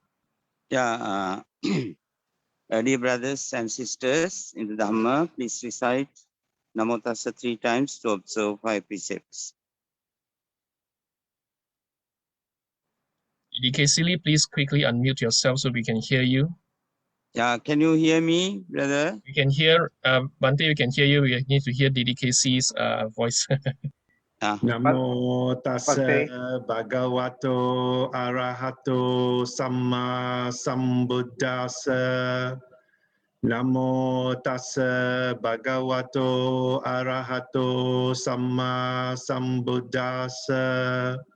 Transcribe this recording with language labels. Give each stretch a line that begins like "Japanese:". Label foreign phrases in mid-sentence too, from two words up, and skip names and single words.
English: Yeah, dear brothers and sisters in the Dhamma, please recite
Pali: Namo Tassa
English: 3 times to observe 5 precepts. Dd Lee, please quickly unmute yourself so we can hear you. Yeah, can you hear me, brother? We can hear, Bhante, we can hear you. We need to hear Dd Lee's voice.
Pali: Namo tassa Bhante. bhagavato arahato samma sambuddhassa. Namo tassa bhagavato arahato samma sambuddhassa.